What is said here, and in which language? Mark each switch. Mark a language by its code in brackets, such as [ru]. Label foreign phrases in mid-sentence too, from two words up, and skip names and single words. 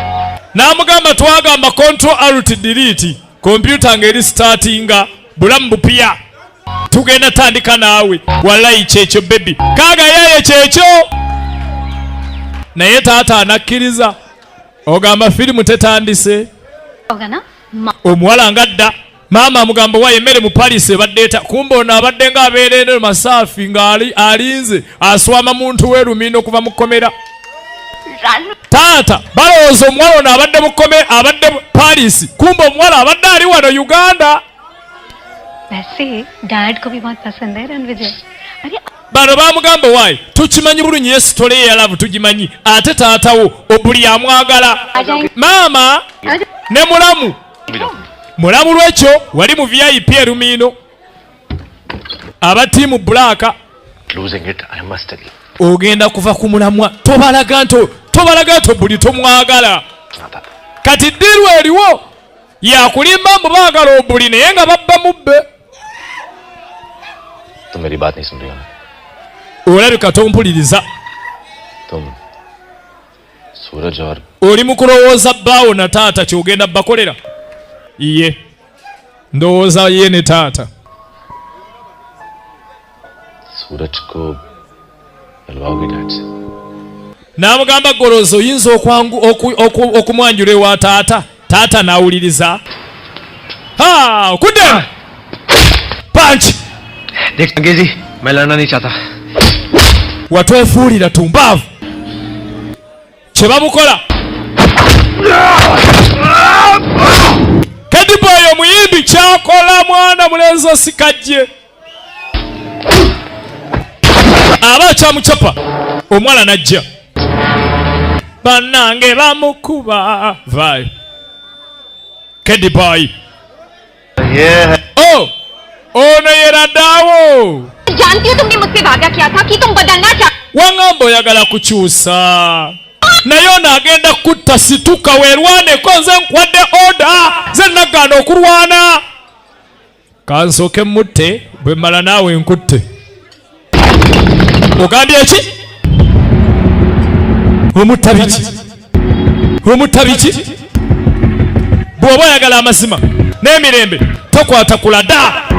[lg] n'amugamba twagamba [en] control alt delete [lg] kompyuta ng'eri startinga bulamu bupya tugenda tandika naawe wallayi kyekyo bebi kaaga yaye kyekyo naye taata anakkiriza ogamba firimu tetandise [hi] होगा ना [lg] omuwala ngadda maama amugamba wa emmere mu Paris ebaddeeta kumbe ono abadde ng'abeerere masaafi ng'alinze aswama muntu we Lumiino kuva mu kkomera taata balowooza omuwala ono abadde mu kkomera abadde Paris kumbe omuwala abadde ali wano Uganda [hi] वैसे डैड को भी बहुत पसंद है रणविजय अरे [lg] bano bamugamba waayi tukimanyi bulungi ye sitole ye yalavu tugimanyi ate taatawo obuli amwagala maama ne mulamu mulamu lwekyo wali mu VIP e Lumiino aba tiimu Black [en] Losing it, I must tell you. [lg] ogenda kuva ku mulamwa tobalaga nti obuli tomwagala kati ddiirwa eriwo yakulimba mbu baagala obuli naye nga babba mubbe [hi] तुम मेरी बात नहीं सुन रही हो ना [lg] olabika tompuliriza [hi] तुम सूरज और [lg] oli mu kulowooza bbaawo na taata kyogenda bakolera ye ndowooza ye ne taata [hi] सूरज को मिलवाओगे डैड से [lg] n'amugamba golooza oyinza okumwanjula ewa taata n'awuliriza okudde panchi [hi] देख अंग्रेजी मैं लड़ना नहीं चाहता [lg] watwefuulira tumbaavu kye bamukola Kediboy omuyimbi kyakola mwana mulenzi osikajje aba kyamucapa omwana najja bannange bamukuba vai Kediboy oh ono yeradaawo [hi] जानती हो तुमने मुझसे वादा किया था कि तुम बदलना चाहते [lg] wangamba oyagala kukyusa naye ono agenda kutta situka weerwaneko nze nkwadde oda nze nagaana okulwana kansooke mutte bwe mmala naawe nkutte ogambye ki omutta biki bw'oba oyagala amazima n'emirembe tokwata kulada